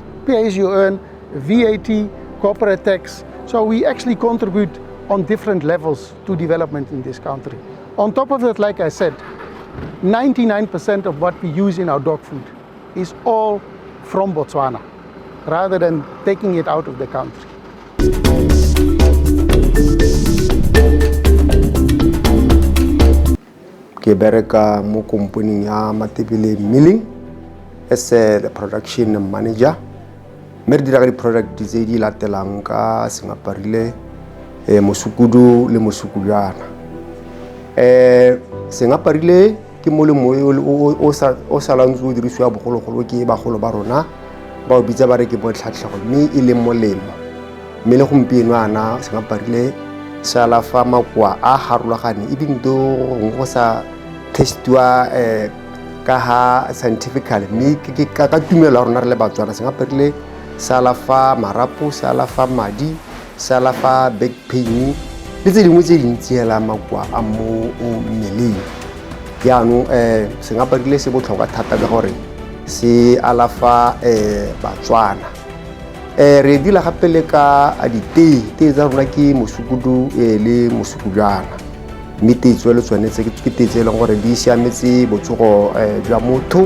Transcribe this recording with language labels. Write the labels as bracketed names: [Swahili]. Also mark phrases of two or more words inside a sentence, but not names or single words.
[English] Pay as you earn, VAT, corporate tax. So we actually contribute on different levels to development in this country. On top of that, like I said, 99% of what we use in our dog food is all from Botswana, rather than taking it out of the country. [Tswana] Ke bereka mo company ya Matebele Milling [English] as the production manager. [Tswana] Mer dira di product tse di latelang ka sengaparile, mosukudu le mosukujane. Sengaparile ke mo le moyo o salantswe dirisiwa bogologolo ke bagolo ba rona ba o bitsa ba re ke botlhatlhago mme e le molemo. Mme le gompieno ana sengaparile sala fa makwa a harulagane e binto go sa testiwa ka ha scientifically mme ke ka tumela rona re le Batswana sengaparile sala fa marapo, sala fa madi, sala fa [English] back pain [Tswana] le tse dingwe tse dintsi hela makwa a mo mmeleng. yaanong sengaparile se botlhokwa thata ka gore se alafa Batswana. Re dila gape le ka ditee tsa rona ke mosukudu le mosukujana, mme tee tseo le tsone ke tee tse e leng gore di siametse botsogo jwa motho.